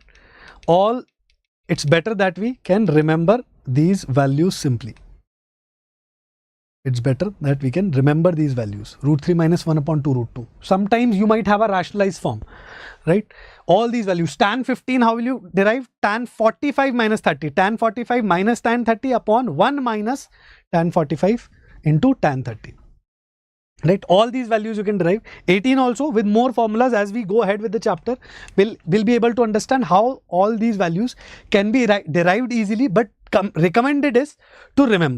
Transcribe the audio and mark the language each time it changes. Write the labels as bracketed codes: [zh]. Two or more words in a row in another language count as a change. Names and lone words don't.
[en] All, it's better that we can remember these values simply. It's better that we can remember these values. Root 3 minus 1 upon 2 root 2. Sometimes you might have a rationalized form, right? All these values. Tan 15, how will you derive? Tan 45 minus 30. Tan 45 minus tan 30 upon 1 minus tan 45 into tan 30. Right? All these values you can derive. 18 also, with more formulas as we go ahead with the chapter, we'll be able to understand how all these values can be derived easily, but recommended is to remember.